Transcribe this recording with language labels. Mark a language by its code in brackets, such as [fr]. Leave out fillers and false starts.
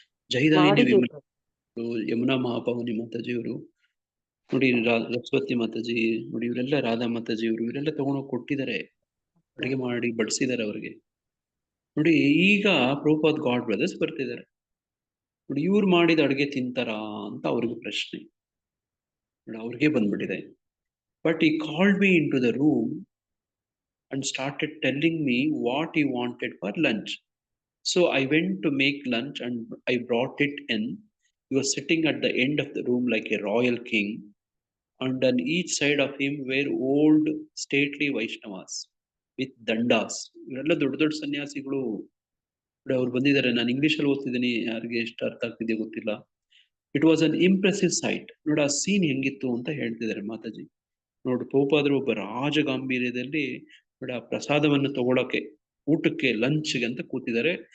[kn] ಜೈದಾಯಿನಿ ಯಮುನಾ ಮಹಾಪಾವನಿ ಮಾತಾಜಿಯವರು ನೋಡಿ, ಸರಸ್ವತಿ ಮಾತಾಜಿ ನೋಡಿ, ಇವರೆಲ್ಲ ರಾಧಾ ಮಾತಾಜಿ ಇವರೆಲ್ಲ ತಗೊಂಡೋಗಿ ಕೊಟ್ಟಿದ್ದಾರೆ, ಅಡುಗೆ ಮಾಡಿ ಬಡಿಸಿದ್ದಾರೆ ಅವ್ರಿಗೆ. ನೋಡಿ ಈಗ ಪ್ರಭುಪಾದ್ ಗಾಡ್ ಬ್ರದರ್ಸ್ ಬರ್ತಿದ್ದಾರೆ. ನೋಡಿ ಇವ್ರು ಮಾಡಿದ ಅಡುಗೆ ತಿಂತಾರಾ ಅಂತ ಅವ್ರಿಗೆ ಪ್ರಶ್ನೆ. ನೋಡಿ ಅವ್ರಿಗೆ ಬಂದ್ಬಿಟ್ಟಿದೆ. [en] But he called me into the room and started telling me what he wanted for lunch. So I went to make lunch and I brought it in. He was sitting at the end of the room like a royal king, and on each side of him were old stately Vaishnavas with dandas. [kn] ಇವರೆಲ್ಲ ದೊಡ್ಡ ದೊಡ್ಡ ಸನ್ಯಾಸಿಗಳು. ಅವ್ರು ಬಂದಿದ್ದಾರೆ. ನಾನು English ಅಲ್ಲಿ ಓದ್ತಿದ್ದೀನಿ, ಯಾರಿಗೆ ಎಷ್ಟು ಅರ್ಥ ಆಗ್ತಿದೆಯೋ ಗೊತ್ತಿಲ್ಲ. [en] It was an impressive sight. [kn] ನೋಡಿ ಆ ಸೀನ್ ಹೆಂಗಿತ್ತು ಅಂತ ಹೇಳ್ತಿದ್ದಾರೆ ಮಾತಾಜಿ. ನೋಡಿ ಪ್ರಭುಪಾದರು ಒಬ್ಬ ರಾಜಗಾಂಭೀರ್ಯದಲ್ಲಿ ನೋಡಿ ಆ ಪ್ರಸಾದವನ್ನು ತಗೊಳಕ್ಕೆ, ಊಟಕ್ಕೆ, ಲಂಚ್ಗೆ ಅಂತ ಕೂತಿದ್ದಾರೆ.